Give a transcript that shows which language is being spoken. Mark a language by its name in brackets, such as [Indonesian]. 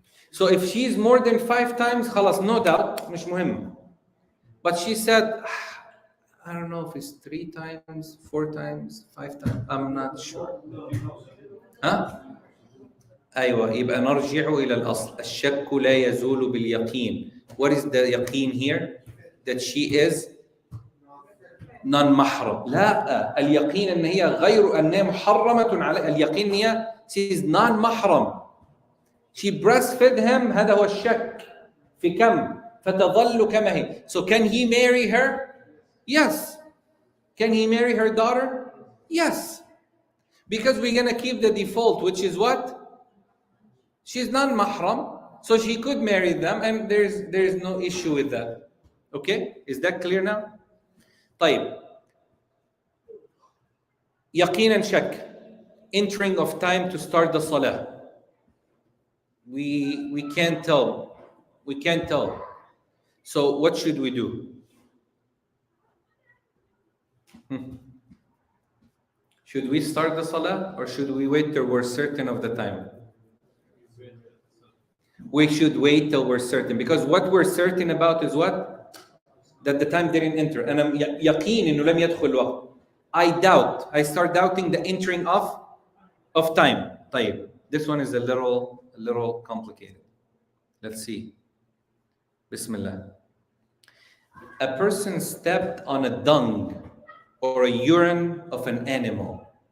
[English] So if she's more than 5 times, خلاص, no doubt, [Arabic] مش مهم. [English] But she said, "I don't know if it's 3 times, 4 times, 5 times. I'm not sure." [Arabic] ها؟ أيوة، يبقى نرجع إلى الأصل. الشك لا يزول باليقين. [English] What is the يقين here? That she is non-محرم. [Arabic] لا، اليقين أن هي غير أنها محرمة على اليقين هي [English] she is non-محرم. She breastfed him. [Arabic] هذا هو الشك في كم فتظل كما هي. [English] So can he marry her? Yes. Can he marry her daughter? Yes. Because we're going to keep the default, which is what? She's non-mahram, so she could marry them, and there's no issue with that. Okay? Is that clear now? طيب. [Arabic] يقينا شك. [English] Entering of time to start the salah. We can't tell. We can't tell. So what should we do? Should we start the salah or should we wait till we're certain of the time? We should wait till we're certain, because what we're certain about is what? That the time didn't enter. And I'm yaqeen [Arabic] إنه لم يدخل وقت. [English] I start doubting the entering of time. [Arabic] طيب. [English] This one is a little complicated. Let's see. Bismillah. A person stepped on a dung or a urine of an animal.